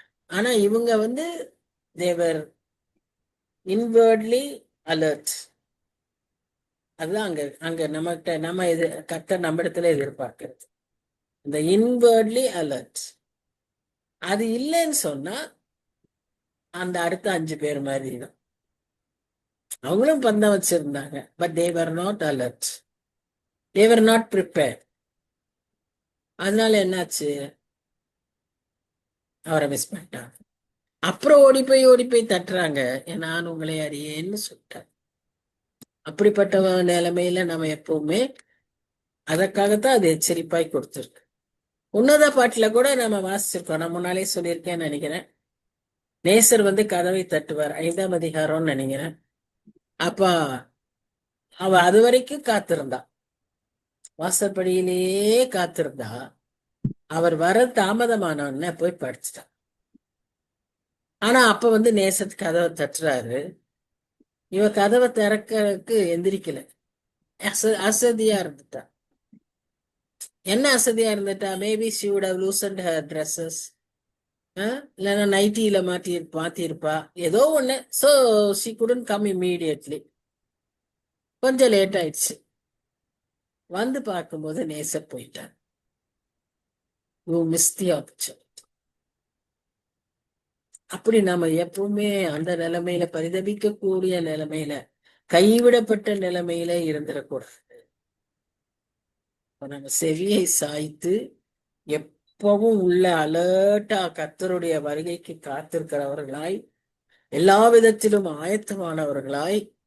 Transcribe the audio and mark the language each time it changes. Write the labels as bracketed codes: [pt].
[ta] ஆனா இவங்க [en] They were inwardly alert. [ta] அதுதான் அங்க நம்ம கர்த்தர் நம்ம இடத்துல எதிர்பார்க்கிறது, இந்த [en] Inwardly alert. [ta] அது இல்லைன்னு சொன்னா அந்த அடுத்த 5 பேர் மாதிரி தான். அவங்களும் பந்தம் வச்சிருந்தாங்க, [en] But they were not alert, they were not prepared. [ta] அதனால என்னாச்சு? அவரை மிஸ் பண்ணிட்டாங்க. அப்புறம் ஓடி போய் தட்டுறாங்க, நான் உங்களை அறியேன்னு சொல்லிட்டார். அப்படிப்பட்ட நிலைமையில நம்ம எப்பவுமே அதற்காகத்தான் அது எச்சரிப்பாய் கொடுத்துருக்கு. உன்னத பாட்டுல கூட நம்ம வாசிச்சிருக்கோம். நான் முன்னாலே சொல்லியிருக்கேன்னு நினைக்கிறேன். நேசர் கதவை தட்டுவார், 5ஆம் அதிகாரம்னு நினைக்கிறேன். அப்ப அவ அது வரைக்கும் காத்திருந்தா, வாசற்படியிலேயே காத்திருந்தா. அவர் வர தாமதமானவன போய் படிச்சுட்டான். ஆனா அப்ப நேசத்து கதவை தட்டுறாரு. இவ கதவை திறக்கிறதுக்கு எந்திரிக்கல, அசதியா இருந்துட்டா. என்ன அசதியா இருந்துட்டா? [en] maybe she would have loosened her dresses, [ta] இல்லைன்னா நைட்டியில மாத்திருப்பா, ஏதோ ஒண்ணு. [en] so she couldn't come immediately. [ta] கொஞ்சம் லேட் ஆயிடுச்சு. பார்க்கும்போது நேசர் போயிட்டார். [en] you missed the opportunity. [ta] அப்படி நாம எப்பவுமே அந்த நிலைமையில, பரிதபிக்கக்கூடிய நிலைமையில, கைவிடப்பட்ட நிலைமையில இருந்துடக்கூடாது. நம்ம செவியை சாய்த்து எப்பவும் உள்ள அலர்ட்டா கர்த்தருடைய வருகைக்கு காத்திருக்கிறவர்களாய், எல்லா விதத்திலும் ஆயத்தமானவர்களாய்.